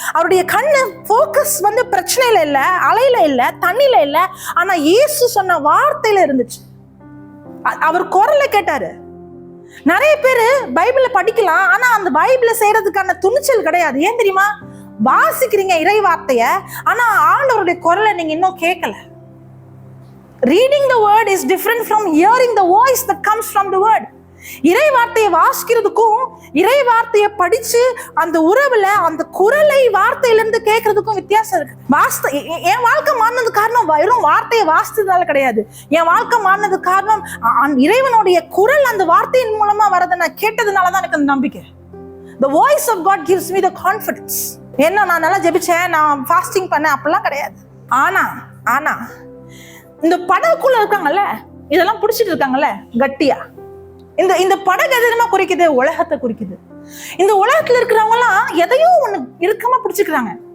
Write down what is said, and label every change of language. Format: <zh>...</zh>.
<ta>அவருடைய கண்ணு போக்கஸ் வந்து பிரச்சனையில இல்ல, அலையில இல்ல, தண்ணில இல்ல, ஆனா இயேசு சொன்ன வார்த்தையில இருந்துச்சு. அவர் குரலை கேட்டாரு. நிறைய பேரு பைபிளை படிக்கலாம், ஆனா அந்த பைபிளை செய்யறதுக்கான துணிச்சல் கிடையாது. ஏன் தெரியுமா? வாசிக்கிறீங்க இறை வார்த்தைய, ஆனா ஆண்டவருடைய குரலை நீங்க இன்னும் கேட்கல.</ta> <en>Reading the word is different from hearing the voice that comes from the word.</en> <ta>இறை வார்த்தையை வாசிக்கிறதுக்கும் இறை வார்த்தையை படிச்சு அந்த உறவுல அந்த குரலை வார்த்தையிலிருந்து கேட்கறதுக்கும் வித்தியாசம் இருக்கு. என் வாழ்க்கை மாறினது காரணம் வெறும் வார்த்தையை வாசித்ததால கிடையாது. என் வாழ்க்கை மாறினது காரணம் இறைவனுடைய குரல் அந்த வார்த்தையின் மூலமா வரதை நான் கேட்டதுனாலதான் எனக்கு அந்த நம்பிக்கை.</ta> <en>The voice of God gives me the confidence.</en> <ta>என்ன நான் நல்லா ஜெபிச்சேன், நான் ஃபாஸ்டிங் பண்ணேன் அப்படிலாம் கிடையாது. ஆனா இந்த படகுக்குள்ள இருக்காங்கல்ல, இதெல்லாம் பிடிச்சிட்டு இருக்காங்கல்ல கட்டியா, இந்த படகு எதுமா குறிக்குது? உலகத்தை குறிக்குது. இந்த உலகத்துல இருக்கிறவங்க எல்லாம் எதையோ ஒண்ணு இறுக்கமா பிடிச்சுக்கிறாங்க.</ta>